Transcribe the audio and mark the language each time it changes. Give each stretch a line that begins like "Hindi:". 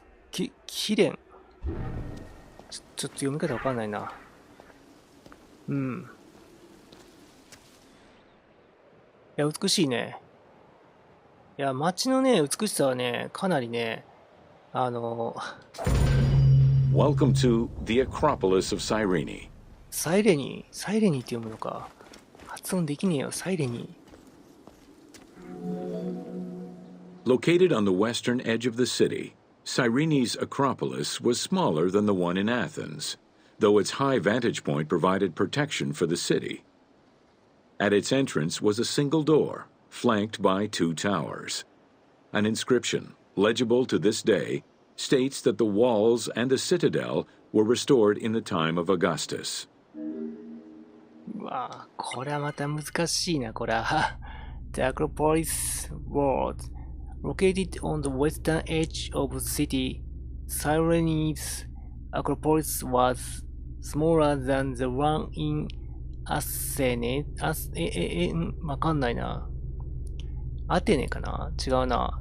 Japanese: キレン。ちょっと読み方わかんないな。いや、美しいね。いや、街のね、美しさはね、かなりね、
English: Welcome to the Acropolis of Cyrene.
Japanese: サイレニーって読むのか。発音できねえよ、サイレニー。
English: Located on the western edge of the city, Cyrene's Acropolis was smaller than the one in Athens, though its high vantage point provided protection for the city. At its entrance was a single door, flanked by 2 towers. An inscription, legible to this day, states that the walls and the citadel were restored in the time of Augustus.
Japanese: これはまた難しいな、これは。
English: The Acropolis was located on the western edge of the city. Cyrene's Acropolis was smaller than the one in Athens.
Japanese: わかんないな。アテネかな、違うな。